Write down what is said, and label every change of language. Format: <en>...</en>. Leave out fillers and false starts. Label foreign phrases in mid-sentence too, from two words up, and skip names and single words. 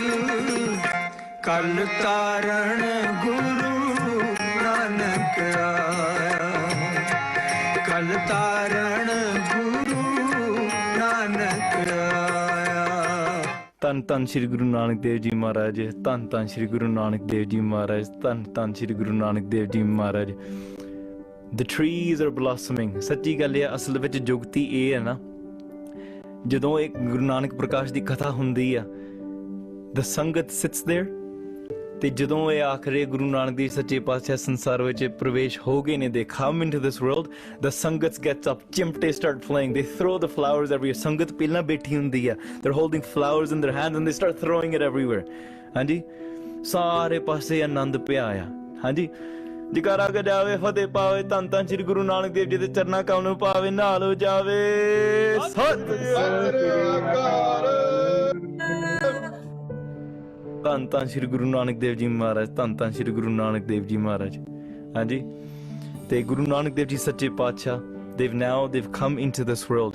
<pa>ਕਲ ਤਾਰਨ ਗੁਰੂ ਨਾਨਕ ਆਇਆ ਕਲ ਤਾਰਨ ਗੁਰੂ ਨਾਨਕ ਆਇਆ ਧੰਨ ਧੰਨ ਸ਼੍ਰੀ ਗੁਰੂ ਨਾਨਕ ਦੇਵ ਜੀ ਮਹਾਰਾਜ। ਧੰਨ ਧੰਨ ਸ਼੍ਰੀ ਗੁਰੂ ਨਾਨਕ ਦੇਵ ਜੀ ਮਹਾਰਾਜ। ਧੰਨ ਧੰਨ ਸ਼੍ਰੀ ਗੁਰੂ ਨਾਨਕ ਦੇਵ ਜੀ ਮਹਾਰਾਜ।</pa> <en>The trees are blossoming।</en> <pa>ਸੱਚੀ ਗੱਲ ਇਹ ਅਸਲ ਵਿੱਚ ਜੁਗਤੀ ਇਹ ਹੈ ਨਾ, ਜਦੋਂ ਇੱਕ ਗੁਰੂ ਨਾਨਕ ਪ੍ਰਕਾਸ਼ ਦੀ ਕਥਾ ਹੁੰਦੀ ਆ,</pa> <en>the ਸੰਗਤ sits there,</en> <pa>ਤੇ ਜਦੋਂ ਇਹ ਆਖਰੇ ਗੁਰੂ ਨਾਨਕ ਦੇਵ ਸੱਚੇ ਪਾਤਸ਼ਾਹ ਸੰਸਾਰ ਵਿੱਚ ਪ੍ਰਵੇਸ਼ ਹੋ ਗਏ ਨੇ,</pa> <en>they come into this world, the ਸੰਗਤ gets up, ਚਿਮਟੇ start flying, they throw the flowers everywhere।</en> <pa>ਸੰਗਤ ਪਹਿਲਾਂ ਬੈਠੀ ਹੁੰਦੀ ਆ,</pa> <en>they're holding flowers in their hands and they start throwing it everywhere।</en> <pa>ਹਾਂਜੀ, ਸਾਰੇ ਪਾਸੇ ਆਨੰਦ ਪਿਆ ਆ। ਹਾਂਜੀ, ਜਕਾਰਾ ਗਜਾਵੇ ਫਤਿਹ ਪਾਵੇ ਧੰਨ ਧੰਨ ਸ਼੍ਰੀ ਗੁਰੂ ਨਾਨਕ ਦੇਵ ਜੀ ਦੇ ਚਰਨਾਂ ਕਮਲ ਨੂੰ ਪਾਵੇ ਨਾਲ ਹੋ ਜਾਵੇ ਸਤਿ ਸ੍ਰੀ ਅਕਾਲ। ਧੰਨ ਧੰਨ ਸ਼੍ਰੀ ਗੁਰੂ ਨਾਨਕ ਦੇਵ ਜੀ ਮਹਾਰਾਜ। ਧੰਨ ਧੰਨ ਸ਼੍ਰੀ ਗੁਰੂ ਨਾਨਕ ਦੇਵ ਜੀ ਮਹਾਰਾਜ। ਹਾਂਜੀ, ਤੇ ਗੁਰੂ ਨਾਨਕ ਦੇਵ ਜੀ ਸੱਚੇ ਪਾਤਸ਼ਾਹ</pa> <en>they've come into this world।</en>